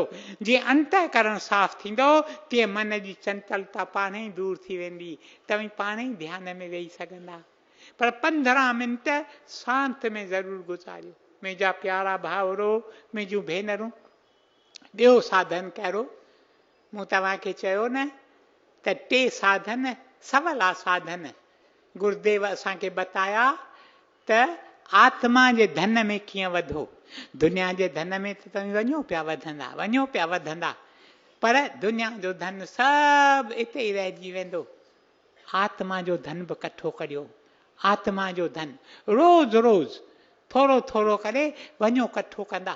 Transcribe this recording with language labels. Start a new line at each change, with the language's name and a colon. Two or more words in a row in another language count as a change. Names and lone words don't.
Sindhi: जीअं अंतःकरण साफ़ थींदो, तीअं मन जी चंचलता पाण ई दूर थी वेंदी, तव्हीं पाण ई ध्यान में वेही सघंदा। पर 15 मिंट शांति में ज़रूरु गुज़ारियो। मुंहिंजा प्यारा भाउरो, मुंहिंजूं भेनरूं, ॿियो साधन कहिड़ो? मूं तव्हांखे चयो न त 3 साधन, सवला साधन गुरुदेव असांखे बताया त आत्मा जे धन में कीअं वधो। दुनिया जे धन में त तव्हीं वञो पिया वधंदा, पर दुनिया जो धन सभु हिते ई रहिजी वेंदो। आत्मा जो धन बि कठो करियो। आत्मा जो धन रोज़ रोज़ थोरो थोरो करे वञो कठो कंदा।